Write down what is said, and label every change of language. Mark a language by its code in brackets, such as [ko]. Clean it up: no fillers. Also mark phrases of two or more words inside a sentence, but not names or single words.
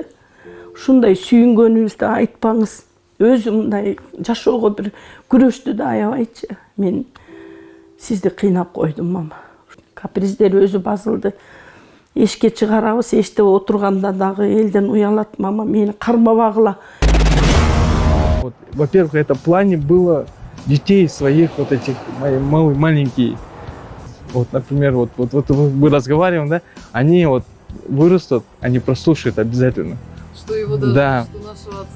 [ky] Ушундай сүйүнгөнүбүздү айтпаңыз. Өзү мындай жашоого бир күрөштү да аябайчы. Мен сизди кыйнап койдум мама. Каприздер өзү басылды. Эшикке чыгарабыз, эшикте отурганда дагы элден уялат мама, мени кармабагыла. [ru] Вот, во-первых, это в плане было детей своих, вот этих маленькие. Вот, например, вот мы разговариваем, да, они вот вырастут, они прослушают обязательно. Что его даже, Да. что нашего отца